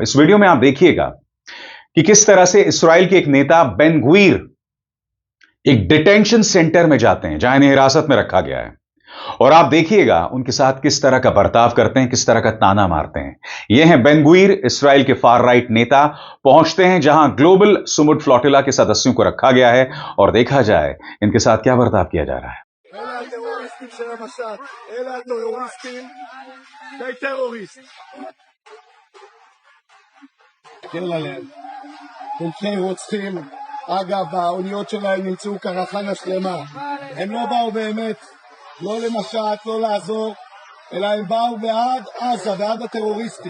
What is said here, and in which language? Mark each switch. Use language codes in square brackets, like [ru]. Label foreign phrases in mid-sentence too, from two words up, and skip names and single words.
[hi] इस वीडियो में आप देखिएगा कि किस तरह से इसराइल के एक नेता बेन गुवीर एक डिटेंशन सेंटर में जाते हैं जहां इन्हें हिरासत में रखा गया है और आप देखिएगा उनके साथ किस तरह का बर्ताव करते हैं, किस तरह का ताना मारते हैं। यह हैं बेन गुवीर, इसराइल के फार राइट नेता, पहुंचते हैं जहां ग्लोबल सुमुड फ्लोटिला के सदस्यों को रखा गया है और देखा जाए इनके साथ क्या बर्ताव किया जा रहा है। [he] אגב, האוניות שלהם נמצאו קרחנה שלמה. הם לא באו באמת, לא למשט, לא לעזור, אלא הם באו בעד עזה, בעד הטרוריסטים.